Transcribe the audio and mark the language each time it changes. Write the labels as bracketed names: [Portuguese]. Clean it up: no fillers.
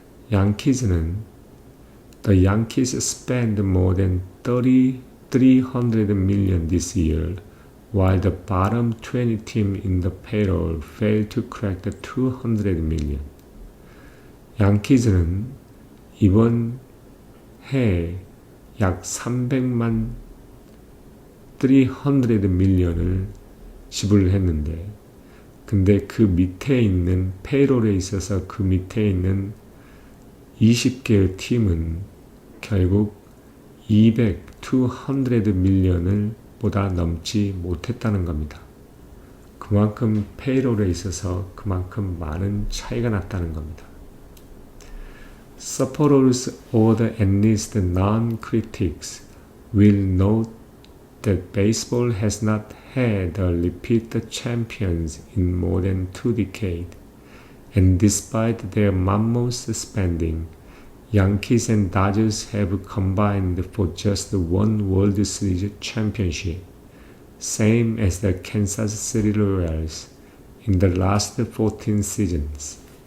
[Korean] 양키즈는 [English] The Yankees spend more than 300 million this year, while the bottom 20 team in the payroll failed to crack the 200 million. [Korean] 양키즈는 이번 해 약 300만 300 밀리언을 지불했는데 근데 그 밑에 있는 페이롤에 있어서 그 밑에 있는 20개의 팀은 결국 200 밀리언을 보다 넘지 못했다는 겁니다. 그만큼 페이롤에 있어서 그만큼 많은 차이가 났다는 겁니다. [English] Supporters or the at least non-critics will note that baseball has not had a repeat champions in more than 2 decades, and despite their mammoth spending, Yankees and Dodgers have combined for just one World Series championship, same as the Kansas City Royals in the last 14 seasons.